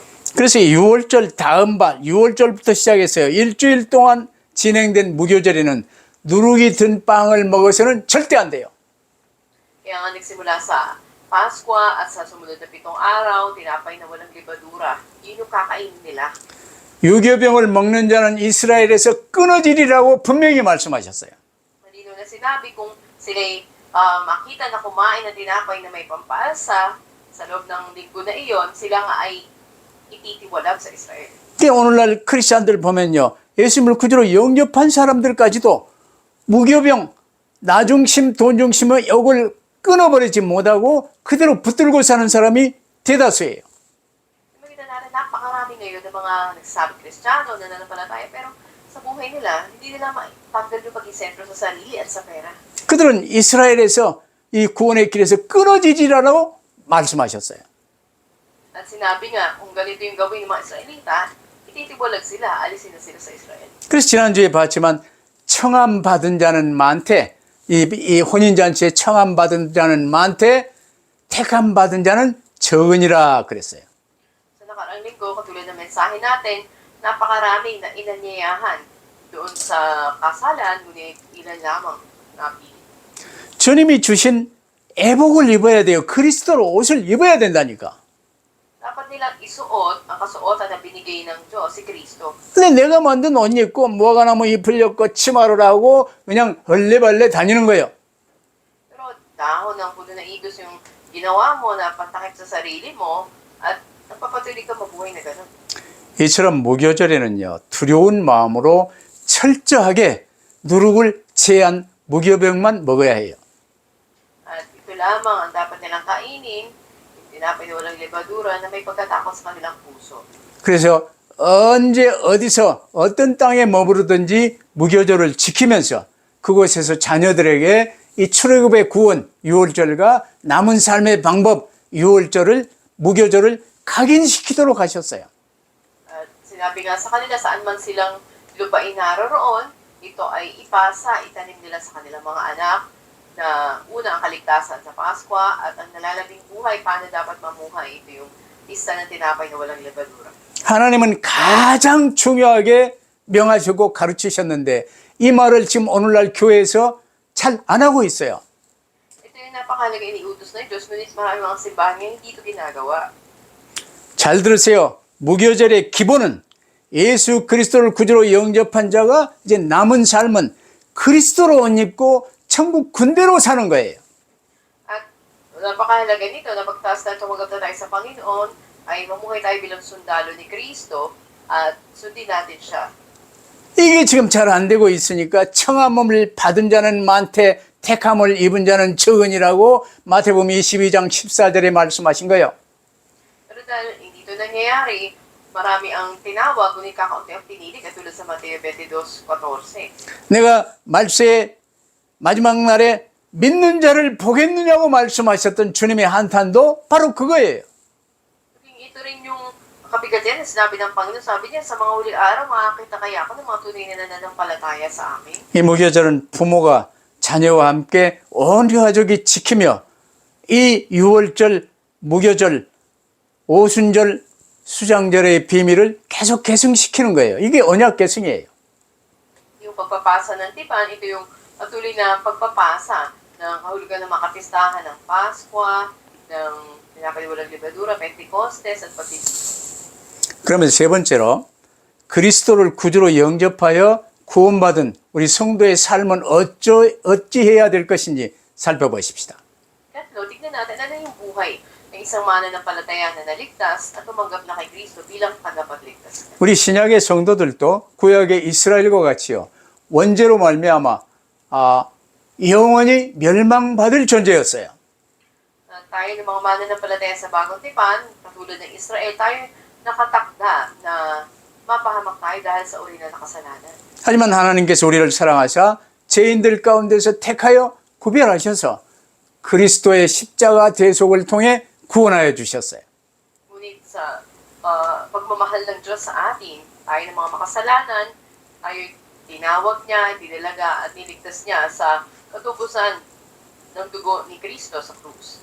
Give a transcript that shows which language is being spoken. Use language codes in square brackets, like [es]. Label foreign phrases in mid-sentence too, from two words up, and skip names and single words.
[ko] 그래서 6월절 다음 발, 6월절부터 시작했어요. 일주일 동안 진행된 무교절에는 누룩이 든 빵을 먹어서는 절대 안 돼요. [tl] Kaya nga nagsimula sa Pasko at sa sumunod na 7 araw, tinapay na walang libadura. Yun yung kakainin nila. [ko] 유교병을 먹는 자는 이스라엘에서 끊어지리라고 분명히 말씀하셨어요. [tl] Malino na sinabi kung sila'y makita na kumain ng tinapay na may pampaalsa sa loob ng linggo na iyon, sila nga ay ititiwalag sa Israel. [ko] 오늘날 크리스천들 보면요. 예수님을 그대로 영접한 사람들까지도 무교병, 나중심, 돈중심의 이걸 끊어버리지 못하고 그대로 붙들고 사는 사람이 대다수예요. [tl] Makita natin, napakarami ngayon ng mga nagsasabing Kristiyano na nananampalataya, pero sa buhay nila, hindi nila matanggal yung paging sentro sa sarili at sa pera. [ko] 그들은 이스라엘에서 이 구원의 길에서 끊어지지라고 말씀하셨어요. [tl] At sinabi nga, kung ganito yung gawin ng mga Israelita, ititibulag sila, alisin na sila sa Israel. [ko] 그래서 지난주에 봤지만 청함받은 자는 많되 이 혼인잔치에 청함받은 자는 많되 택함받은 자는 적으니라 그랬어요. [tl] Sa nakaraang linggo, katulad ng mensahe natin, napakaraming na inanyayahan doon sa kasalan, ngunit ilan lamang napili. [ko] 주님이 주신 애복을 입어야 돼요. 그리스도로 옷을 입어야 된다니까. [tl] Dapat nilang isuot ang kasuotan na binigay ng Diyos, si Kristo. [ko] 근데 내가 만든 옷 입고 무화과 나무 잎을 엮고 치마를 하고 그냥 얼레벌레 다니는 거예요. [tl] Pero dahon ng puno ng igos yung ginawa mo na pantakip sa sarili mo at nagpapatuloy ka mabuhay na gano'n. [ko] 이처럼 무교절에는요, 두려운 마음으로 철저하게 누룩을 제한 무교병만 먹어야 해요. [tl] At ito lamang ang dapat nilang kainin, tinapay na walang lebadura na may pagkatakot sa kanilang puso. [ko] 그래서 언제 어디서 어떤 땅에 머무르든지 무교절을 지키면서 그곳에서 자녀들에게 이 출애굽의 구원 유월절과 남은 삶의 방법 유월절을 무교절을 각인시키도록 하셨어요. [tl] At sinabi nga sa kanila saan man silang lupain naroroon, ito ay ipasa, itanim nila sa kanilang mga anak na una ang kaligtasan sa Pasko at ang nalalabing buhay, paano dapat mamuhay. Ito yung isa ng tinapay na walang lebadura. [ko] 하나님은 가장 중요하게 명하시고 가르치셨는데 이 말을 지금 오늘날 교회에서 잘 안 하고 있어요. [tl] Ito yung napakalaga iniutos ng Diyos, ngunit maraming mga simbahan ngayon hindi ito ginagawa. [ko] 잘 들으세요. 무교절의 기본은 예수 그리스도를 구주로 영접한 자가 이제 남은 삶은 그리스도로 옷 입고 천국 군대로 사는 거예요. [tl] At napakahalaga nito na pagtaas na tumagat na tayo sa Panginoon, ay mamuhay tayo bilang sundalo ni Kristo at sundin natin siya. [ko] 이게 지금 잘 안 되고 있으니까 청함을 받은 자는 많되 택함을 입은 자는 적으니라고 마태복음 22장 14절에 말씀하신 거예요. [tl] Pero dahil hindi ito nangyayari, marami ang tinawag, ngunit kakaunti ang pinili, katulad sa Mateo 22:14. [ko] 내가 말세의 마지막 날에 믿는 자를 보겠느냐고 말씀하셨던 주님의 한탄도 바로 그거예요. [tl] Ito rin yung kabigat yan na sinabi ng Panginoon. Sabi niya, sa mga huling araw, makakita kaya ako ng mga tunay na nananampalataya sa amin. [ko] 이 무교절은 부모가 자녀와 함께 온 가족이 지키며 이 유월절, 무교절, 오순절, 수장절의 비밀을 계속 계승시키는 거예요. 이게 언약 계승이에요. [tl] Yung pagpapasa ng tipan, ito yung patuloy na pagpapasa ng kahulugan ng mga kapistahan ng Pasko, ng pinapaliwalang libadura, Pentecostes, at pati. [ko] 그러면 세 번째로 그리스도를 구주로 영접하여 구원받은 우리 성도의 삶은 어찌해야 될 것인지 살펴보십시다. [tl] Katlo, tignan natin ano yung buhay ng isang mananampalataya na naligtas at tumanggap na kay Kristo bilang tagapagligtas. [ko] 우리 신약의 성도들도 구약의 이스라엘과 같이요, 원죄로 말미암아 영원히 멸망받을 존재였어요. [tl] Tayo ng mga mananampalataya sa bagong tipan, katulad ng Israel, tayo nakatakda na mapahamak tayo dahil sa uri na nakasalanan. [ko] 하지만 하나님께서 우리를 사랑하사 죄인들 가운데서 택하여 구별하셔서 그리스도의 십자가 대속을 통해 구원하여 주셨어요. [tl] Ngunit sa pagmamahal ng Diyos sa atin, tayo ng mga makasalanan, tayo tinawag niya, dinalaga at niligtas niya sa katubusan ng dugo ni Kristo sa krus.